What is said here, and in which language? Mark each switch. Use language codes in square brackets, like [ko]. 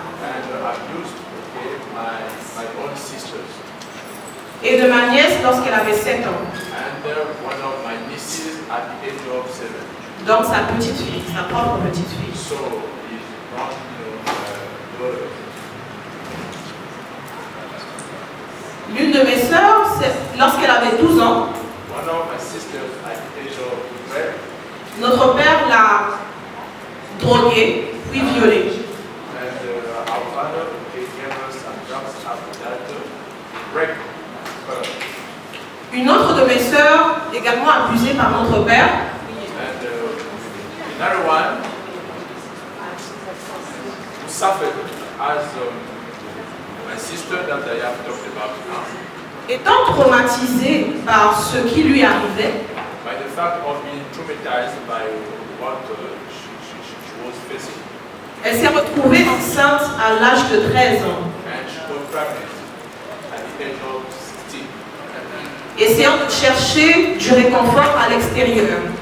[en] and abused my own sisters. [fr] Et de ma nièce lorsqu'elle avait 7 ans. [en] And one of my nieces at the age of 7. [fr] Donc sa petite fille, sa propre petite fille. [en] So his daughter. [fr] L'une de mes sœurs, lorsqu'elle avait 12 ans, [en] One of my sisters at the age of 12. [fr] notre père l'a droguée, puis violée. [en] And our father gave us some drugs after that to break her. [fr] Une autre de mes sœurs, également abusée par notre père, [en] And another one who suffered as my sister that I have talked about now. [fr] étant traumatisée par ce qui lui arrivait, [en] By the fact of being traumatized by what she was facing. [fr] elle s'est retrouvée enceinte à l'âge de 13 ans. [en] And she got pregnant at the age of 16. [fr] Essayant de chercher du réconfort à l'extérieur.